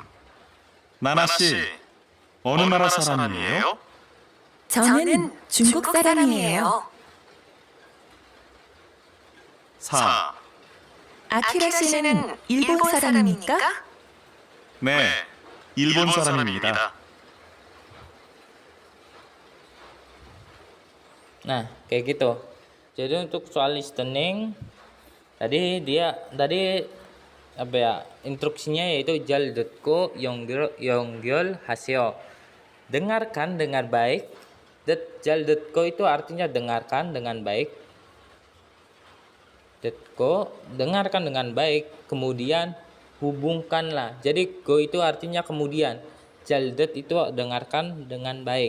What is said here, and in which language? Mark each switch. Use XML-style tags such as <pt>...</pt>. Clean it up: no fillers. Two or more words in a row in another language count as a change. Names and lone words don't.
<ko>나나 씨, 어느 나라 사람이에요? 저는 중국 사람이에요. 4. 아키라 씨는 일본 사람입니까? 네, 일본 사람입니다.</ko> <id>Nah, kayak gitu. Jadi untuk soal listening tadi instruksinya yaitu</id> <ko>잘 듣고 연결 하세요.</ko> <id>Dengarkan dengan baik Jaldatko itu artinya dengarkan dengan baik. Detko, dengarkan dengan baik, kemudian hubungkanlah. Jadi go itu artinya kemudian. Jaldat itu dengarkan dengan baik.</id>